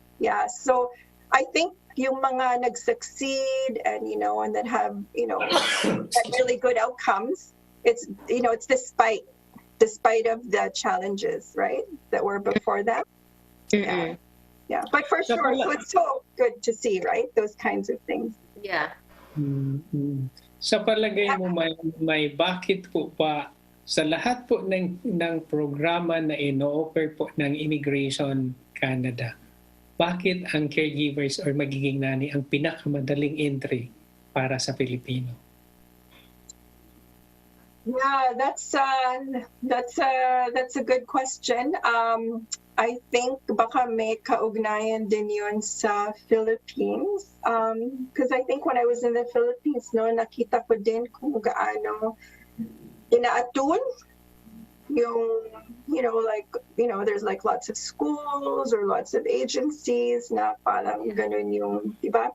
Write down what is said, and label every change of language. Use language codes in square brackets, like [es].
[en] Yeah, so I think [tl] yung mga nag-succeed [en] and that have really good outcomes, it's despite of the challenges, right, that were before them. Yeah, but for sure, so it's so good to see, right, those kinds of things. Yeah. [tl] Sa palagay mo, may bakit po pa sa lahat po ng programa na ino-offer po ng Immigration Canada, bakit ang caregivers or magiging nanay ang pinakamadaling entry para sa Pilipino? [en] Yeah, that's a good question. I think [tl] baka may kaugnayan din yun sa Philippines. [en] Because I think when I was in the Philippines, no, [tl] nakita ko din kung gaano inaatun yung, [en] there's like lots of schools or lots of agencies [tl] na parang ganun yung, diba?